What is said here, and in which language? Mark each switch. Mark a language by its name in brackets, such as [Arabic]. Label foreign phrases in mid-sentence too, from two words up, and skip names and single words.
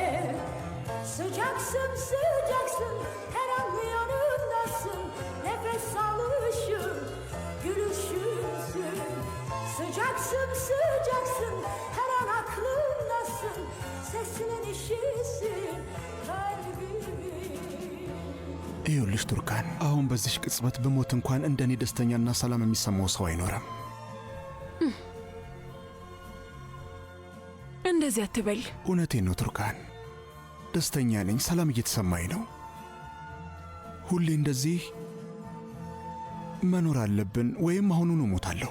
[Turkish] Sıcaksın, sıcaksın, her an yanımdasın. Nefes alışım, gülüşümsün. Sıcaksın, sıcaksın, her an aklımdasın. Sesinin işisin, kalbimin. [Amharic] ይኸውልሽ ቱርካን፣ አሁን በዚሽ ቅጽበት ብሞት እንኳን እንደኔ ደስተኛና ሰላም የሚሰማው ሰው አይኖርም። እንደዚህ አትበል። እውነቴን ነው ቱርካን፣ ደስተኛ ነኝ፣ ሰላም እየተሰማኝ ነው። ሁሌ እንደዚህ መኖር አለብን ወይም አሁኑኑ እሞታለሁ።